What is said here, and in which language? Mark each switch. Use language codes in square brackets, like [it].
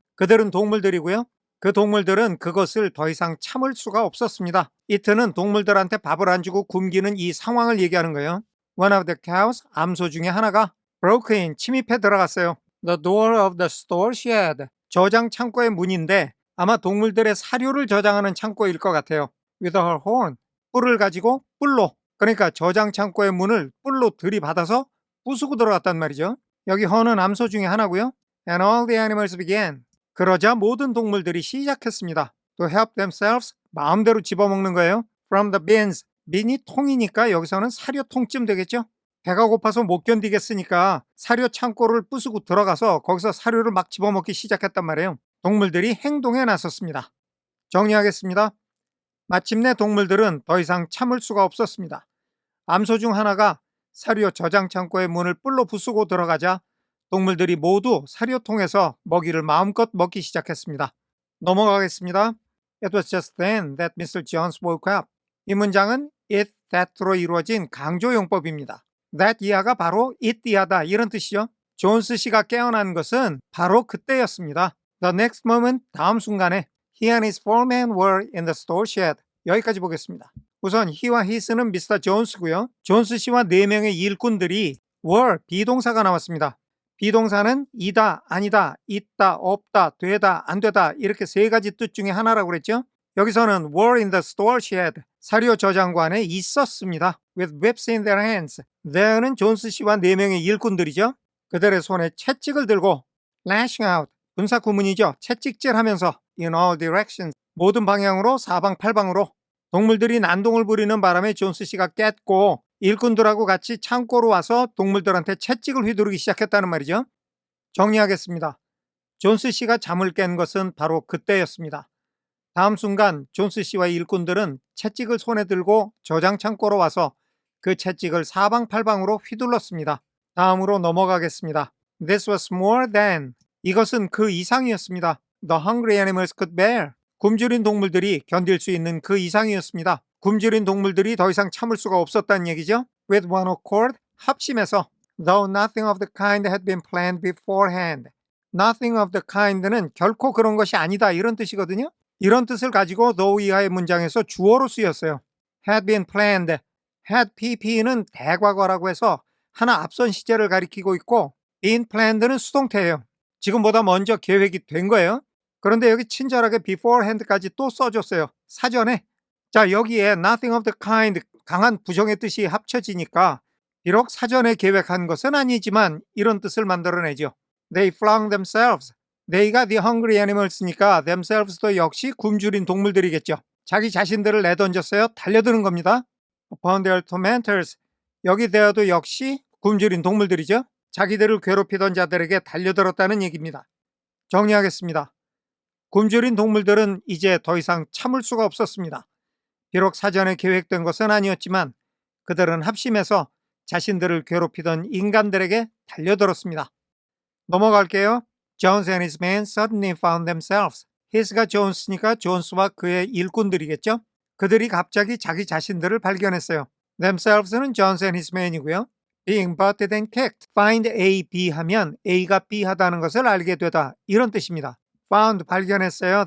[ko] 그들은 동물들이고요. 그 동물들은 그것을 더 이상 참을 수가 없었습니다. 이트는 동물들한테 밥을 안 주고 굶기는 이 상황을 얘기하는 거예요. [en] One of the cows, [ko] 암소 중에 하나가 [en] broke in, [ko] 침입해 들어갔어요. [en] The door of the store shed, [ko] 저장 창고의 문인데 아마 동물들의 사료를 저장하는 창고일 것 같아요. [en] With her horn, [ko] 뿔을 가지고 뿔로, 그러니까 저장 창고의 문을 뿔로 들이받아서 부수고 들어갔단 말이죠. 여기 horn은 암소 중에 하나고요. [en] And all the animals began, [ko] 그러자 모든 동물들이 시작했습니다. [en] To help themselves, [ko] 마음대로 집어먹는 거예요. [en] From the bins, [ko] 빈이 통이니까 여기서는 사료통쯤 되겠죠. 배가 고파서 못 견디겠으니까 사료 창고를 부수고 들어가서 거기서 사료를 막 집어먹기 시작했단 말이에요. 동물들이 행동에 나섰습니다. 정리하겠습니다. 마침내 동물들은 더 이상 참을 수가 없었습니다. 암소 중 하나가 사료 저장 창고의 문을 뿔로 부수고 들어가자 동물들이 모두 사료통에서 먹이를 마음껏 먹기 시작했습니다. 넘어가겠습니다. [en] It was just then that Mr. Jones woke up. [ko] 이 문장은 it, that로 이루어진 강조용법입니다. that 이하가 바로 it 이하다 이런 뜻이죠. 존스 씨가 깨어난 것은 바로 그때였습니다. [en] The next moment, [ko] 다음 순간에 [en] he and his four men were in the store shed. [ko] 여기까지 보겠습니다. 우선 he와 his는 미스터 존스고요. 존스 씨와 4명의 일꾼들이 were, 비동사가 나왔습니다. 비동사는 이다, 아니다, 있다, 없다, 되다, 안 되다 이렇게 3가지 뜻 중에 하나라고 그랬죠. 여기서는 [en] were in the store shed, [ko] 사료 저장관에 있었습니다. [en] With whips in their hands. [ko] there는 존스 씨와 4명의 일꾼들이죠. 그들의 손에 채찍을 들고 [en] lashing out, [ko] 분사 구문이죠. 채찍질하면서 [en] in all directions, [ko] 모든 방향으로 사방팔방으로. 동물들이 난동을 부리는 바람에 존스 씨가 깼고 일꾼들하고 같이 창고로 와서 동물들한테 채찍을 휘두르기 시작했다는 말이죠. 정리하겠습니다. 존스 씨가 잠을 깬 것은 바로 그때였습니다. 다음 순간 존스 씨와 일꾼들은 채찍을 손에 들고 저장 창고로 와서 그 채찍을 사방팔방으로 휘둘렀습니다. 다음으로 넘어가겠습니다. [en] This was more than, [ko] 이것은 그 이상이었습니다. [en] The hungry animals could bear, [ko] 굶주린 동물들이 견딜 수 있는 그 이상이었습니다. 굶주린 동물들이 더 이상 참을 수가 없었다는 얘기죠. [en] With one accord, [ko] 합심해서 [en] though nothing of the kind had been planned beforehand. Nothing of the kind [ko] 는 결코 그런 것이 아니다 이런 뜻이거든요. 이런 뜻을 가지고 though 이하의 문장에서 주어로 쓰였어요. [en] had been planned. [ko] had pp는 대과거라고 해서 하나 앞선 시제를 가리키고 있고 been planned는 수동태예요. 지금보다 먼저 계획이 된 거예요. 그런데 여기 친절하게 beforehand까지 또 써줬어요. 사전에. 자, 여기에 [en] nothing of the kind, [ko] 강한 부정의 뜻이 합쳐지니까 비록 사전에 계획한 것은 아니지만 이런 뜻을 만들어내죠. [en] They flung themselves. [ko] they가 the hungry animals니까 themselves도 역시 굶주린 동물들이겠죠. 자기 자신들을 내던졌어요. 달려드는 겁니다. [en] Upon their tormentors. [ko] 여기 there도 역시 굶주린 동물들이죠. 자기들을 괴롭히던 자들에게 달려들었다는 얘기입니다. 정리하겠습니다. 굶주린 동물들은 이제 더 이상 참을 수가 없었습니다. 비록 사전에 계획된 것은 아니었지만 그들은 합심해서 자신들을 괴롭히던 인간들에게 달려들었습니다. 넘어갈게요. [en] Jones and his men suddenly found themselves. [ko] his가 존스니까 존스와 그의 일꾼들이겠죠. 그들이 갑자기 자기 자신들을 발견했어요. [en] themselves는 Jones and his men이고요. being butted and kicked. [ko] find A, B 하면 A가 B 하다는 것을 알게 되다 이런 뜻입니다. found 발견했어요.